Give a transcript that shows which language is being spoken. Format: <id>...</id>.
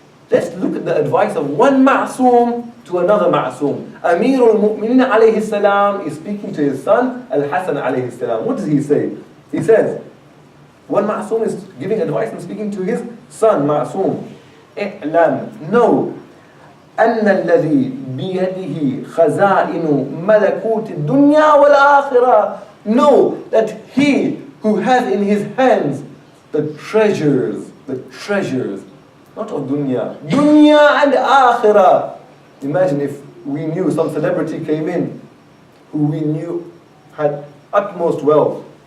<en>Let's look at the advice of one ma'soom to another ma'soom. Amirul Mu'minin alayhi salam is speaking to his son, Al-Hasan alayhi salam. What does he say? He says, one ma'soom is giving advice and speaking to his son, ma'soom.</en> <ar>I'lam, know, أن الذي بيده خزائن ملكوت الدنيا والآخرة.</ar> <en>Know that He who has in His hands the treasures, not of dunya and akhirah. Imagine if we knew some celebrity came in who we knew had utmost wealth.</en>